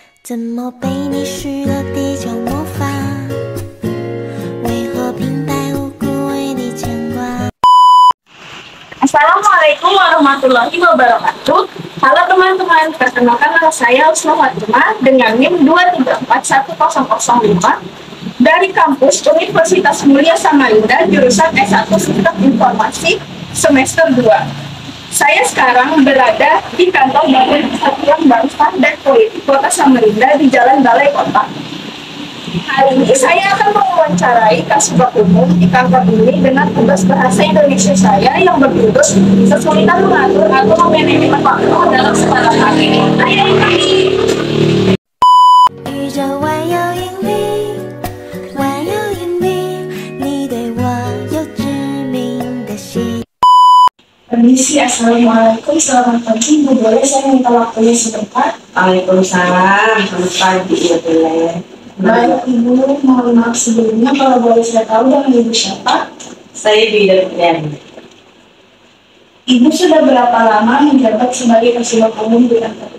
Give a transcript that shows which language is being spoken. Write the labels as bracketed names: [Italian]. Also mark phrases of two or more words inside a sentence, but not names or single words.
[Chinese] 怎么被你施了地球魔法？为何平白无故为你牵挂？ [Arabic] السلام عليكم ورحمة الله وبركاته. [Indonesian] Halo teman-teman, perkenalkan nama saya Husna Fatimah dengan NIM 2341005 dari kampus Universitas Mulia Samarinda, jurusan S1 Sistem Informasi semester 2. Saya sekarang berada di kantor Badan Kesatuan Bangsa dan Politik Kota Samarinda di Jalan Balai Kota. Hari ini saya akan mewawancarai Kasubag Umum di kantor ini dengan tugas bahasa Indonesia saya yang berjudul kesulitan mengatur atau memanajemen waktu dalam sekolah hari ini. [Chinese] 宇宙万有引力，万有引力，你对我有致命的吸引。 [Indonesian] Permisi, Assalamualaikum, selamat pagi. Bu, boleh saya minta waktunya sebentar? Waalaikumsalam, selamat pagi ya boleh. Baik Ibu, mohon maaf sebelumnya kalau boleh saya tahu dengan Ibu siapa? Saya Bidan. Ibu sudah berapa lama menjabat sebagai Kasubag Umum di kantor ini?